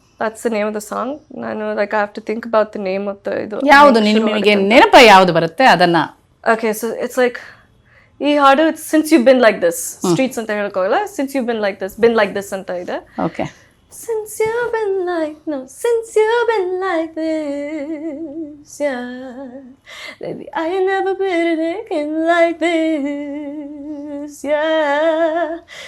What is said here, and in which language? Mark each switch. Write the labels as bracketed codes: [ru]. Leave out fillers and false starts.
[en] That's the name of the song. [kn] ನಾನು [en] like I have to think about the name of the [kn] ಇದು. ಯಾವುದು ನಿಮಗೆ ನೆನಪ ಯಾವುದು ಬರುತ್ತೆ ಅದನ್ನ? [en] Okay, so it's like [kn] ಈ ಹಾಡು [en] since you've been like this, streets [kn] ಅಂತ ಹೇಳೋಕ್ಕಾಗಲ್ಲ, [en] since you've been like this [kn] ಅಂತ ಇದೆ. [en] Okay. Since you've been like, no, since you've been like this, yeah. Baby, I ain't never been thinking like this, yeah.